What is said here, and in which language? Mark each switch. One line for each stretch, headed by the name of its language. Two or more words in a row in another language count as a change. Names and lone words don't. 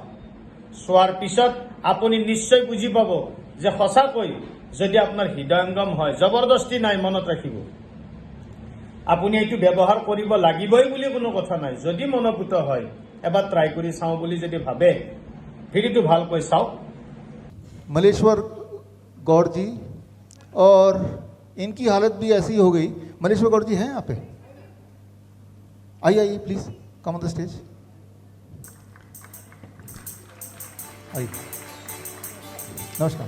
Assamese: চোৱাৰ পিছত আপুনি নিশ্চয় বুজি পাব যে সঁচাকৈ যদি আপোনাৰ হৃদয়ংগম হয়, জবৰদস্তি নাই, মনত ৰাখিব। আপুনি এইটো ব্যৱহাৰ কৰিব লাগিবই বুলি কোনো কথা নাই। যদি মনোভূত হয়, এবাৰ ট্ৰাই কৰি চাওঁ বুলি যদি ভাবে, ভিডিঅ'টো ভালকৈ চাওক।
Hindi: मलेश्वर गौड़ जी, और इनकी हालत भी ऐसी हो गई। मलेश्वर गौड़ जी हैं यहाँ पे? आइए आइए प्लीज,
English: come on the stage.
Hindi: आइए, नमस्कार।